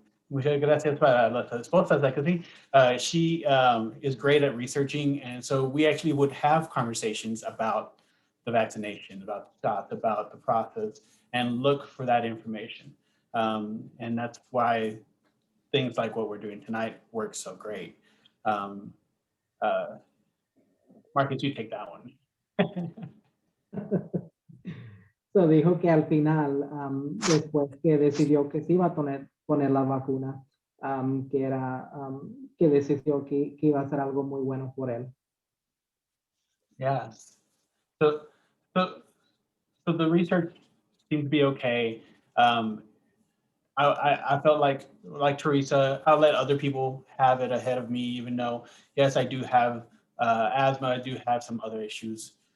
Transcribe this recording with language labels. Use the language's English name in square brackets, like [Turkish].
[Spanish] Muchas gracias para las esposas. [English] She is great at researching, and so we actually would have conversations about the vaccination, about the shots, about the process, and look for that information. And that's why things like what we're doing tonight work so great. Marcus, you take that one. [Spanish] So dijo que al final, después que decidió que se iba a poner la vacuna, que decidió que iba a ser algo muy bueno por él. [English] Yes. So the research seems to be okay. I felt like Teresa, I'll let other people have it ahead of me, even though, yes, I do have asthma, I do have some other issues.